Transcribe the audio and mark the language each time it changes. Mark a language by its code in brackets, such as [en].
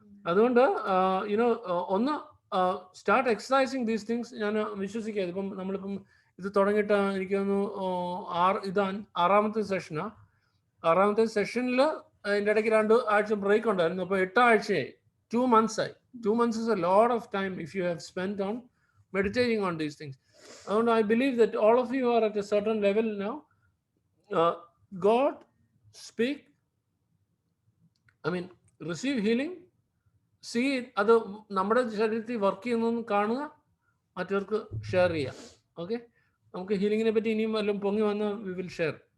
[ml] അതുകൊണ്ട് ഒന്ന് [en] Start exercising these things. [ml] ഞാൻ വിശ്വസിക്കാതെ ഇപ്പം നമ്മളിപ്പം ഇത് തുടങ്ങിയിട്ട് എനിക്ക് തോന്നുന്നു 6ാമത്തെ സെഷനാണ്. 6ാമത്തെ സെഷനിൽ അതിൻ്റെ ഇടയ്ക്ക് 2 ആഴ്ച ബ്രേക്ക് ഉണ്ടായിരുന്നു. അപ്പോൾ 8 ആഴ്ചയായി. [en] 2 months [ml] ആയി. [en] 2 months is a lot of time if you have spent on meditating on these things. And I believe that all of you are at a certain level now. God speak, receive healing, see it. [ml] അത് നമ്മുടെ ശരീരത്തിൽ work ചെയ്യുന്നതെന്ന് കാണുക, മറ്റവർക്ക് share ചെയ്യാം. Okay, നമുക്ക് ഹീലിങ്ങിനെ പറ്റി ഇനിയും വല്ലതും പൊങ്ങി വന്ന് [en] We will share.